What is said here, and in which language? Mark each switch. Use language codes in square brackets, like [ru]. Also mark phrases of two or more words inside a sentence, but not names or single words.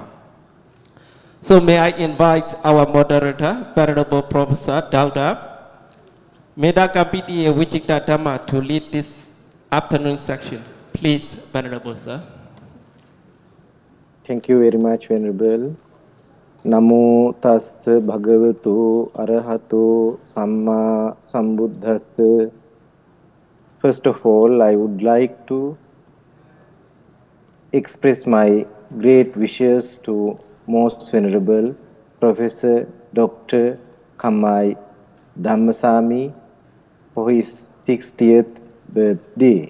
[en] So may I invite our moderator, Venerable Professor Dr. Medakampitiye Vichikta Dhamma to lead this afternoon section. Please, Venerable Sir. Thank you very much, Venerable. [pi] Namo tassa bhagavato arahato samma sambuddhassa. [en] First of all, I would like to express my great wishes to Most Venerable Professor Dr. Kamai Dhammasami for his 60th birthday.